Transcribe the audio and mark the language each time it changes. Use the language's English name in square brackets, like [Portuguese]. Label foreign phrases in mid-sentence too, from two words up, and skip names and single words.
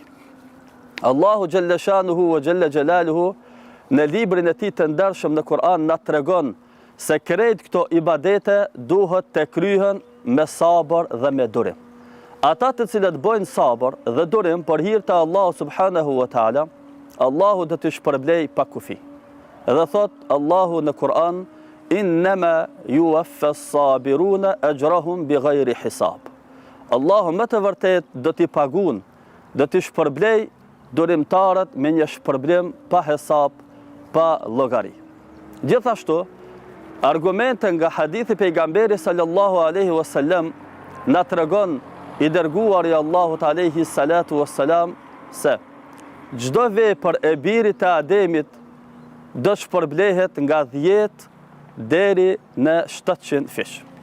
[Albanian] Allahu [Arabic] جل شأنه وجل جلاله [Albanian] në librin e tij të ndershëm në Kur'an na tregon se krejt këto ibadete duhet të kryhen me sabër dhe me durim. Ata të cilët bojnë sabër dhe durim për hir të Allahut [Arabic] سبحانه وتعالى, [Albanian] Allahu do t'i shpërblej pa kufi. Edhe thot Allahu në Kur'an: [Arabic] إنما يوفى الصابرون أجرهم بغير حساب. [Albanian] Allahu më të vërtet do t'i pagun, do t'i shpërblej durimtarët me një shpërblim pa hesab, pa llogari. Gjithashtu, argumente nga hadithi pejgamberi [Arabic] صلى الله عليه وسلم [Albanian] na tregon i dërguari Allahut [Arabic] عليه الصلاة والسلام [Albanian] se çdo vepër e birit të Ademit do shpërblehet nga 10 deri në 700 fish.